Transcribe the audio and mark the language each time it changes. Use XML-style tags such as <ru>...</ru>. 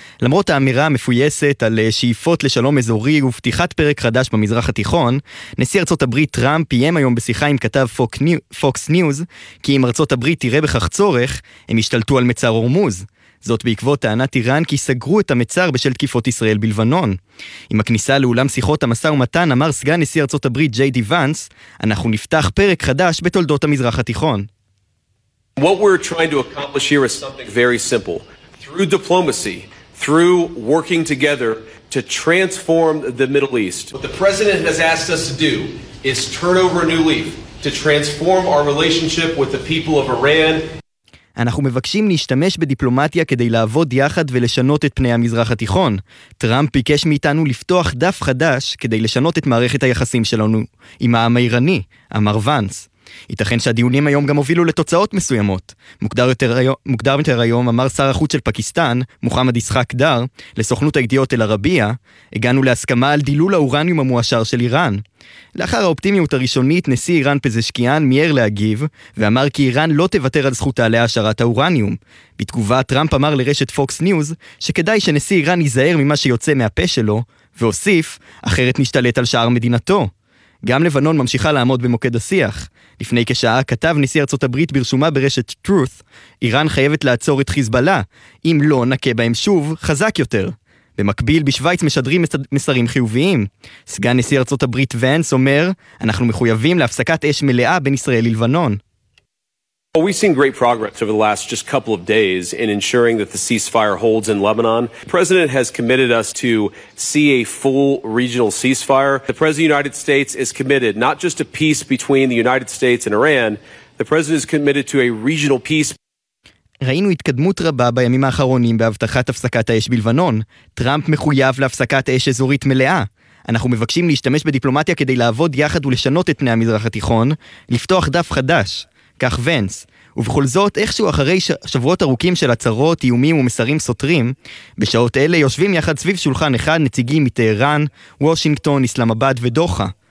<he>למרות האמירה המפויסת על שאיפות לשלום אזורי ופתיחת פרק חדש במזרח התיכון, נשיא ארצות הברית טראמפ פיים היום בשיחה עם כתב פוקס ניוז, כי אם ארצות הברית תראה בכך צורך, הם ישתלטו על מצר הורמוז. זאת בעקבות טענת איראן כי סגרו את המצר בשל תקיפות ישראל בלבנון. עם הכניסה לאולם שיחות המסע ומתן, אמר סגן נשיא ארצות הברית ג'יי די ונס, אנחנו נפתח פרק חדש בתולדות המזרח התיכון.</he> <en>What we're trying to accomplish here is something very simple. Through diplomacy, through working together to transform the Middle East. What the president has asked us to do is turn over a new leaf, to transform our relationship with the people of Iran.</en> <he>אנחנו מבקשים להשתמש בדיפלומטיה כדי לעבוד יחד ולשנות את פני המזרח התיכון. טראמפ ביקש מאיתנו לפתוח דף חדש כדי לשנות את מערכת היחסים שלנו עם העם האיראני, אמר ונס. ייתכן שהדיונים היום גם הובילו לתוצאות מסוימות. מוקדם יותר היום, אמר שר החוץ של פקיסטן, מוחמד ישחק דר, לסוכנות הידיעות אל ערביה, הגענו להסכמה על דילול האורניום המואשר של איראן. לאחר האופטימיות הראשונית, נשיא איראן פזשקיאן מייר להגיב, ואמר כי איראן לא תוותר על זכותה להעשרת האורניום. בתגובה, טראמפ אמר לרשת פוקס ניוז, שכדאי שנשיא איראן ייזהר ממה שיוצא מהפה שלו, והוסיף, אחרת נשתלט על שער מדינתו. גם לבנון ממשיכה לעמוד במוקד השיח. לפני כשעה כתב נשיא ארצות הברית ברשומה ברשת Truth, איראן חייבת לעצור את חיזבאללה, אם לא נקה בהם שוב, חזק יותר. במקביל בשוויץ משדרים מסרים חיוביים. סגן נשיא ארצות הברית ונס אומר, אנחנו מחויבים להפסקת אש מלאה בין ישראל ללבנון.</he> <en>Well, we've seen great progress over the last just couple of days in ensuring that the ceasefire holds in Lebanon. The president has committed us to see a full regional ceasefire. The president of the United States is committed not just to peace between the United States and Iran, the president is committed to a regional peace.</en> <he>ראינו התקדמות רבה בימים האחרונים בהבטחת הפסקת האש בלבנון. טראמפ מחויב להפסקת האש אזורית מלאה. אנחנו מבקשים להשתמש בדיפלומטיה כדי לעבוד יחד ולשנות את פני המזרח התיכון, לפתוח דף חדש. כך ונס. ובכל זאת, איכשהו אחרי שבועות ארוכים של הצהרות, איומים ומסרים סותרים, בשעות אלה יושבים יחד סביב שולחן אחד נציגים מטהרן, וושינגטון, אסלאמבד ודוחה.</he>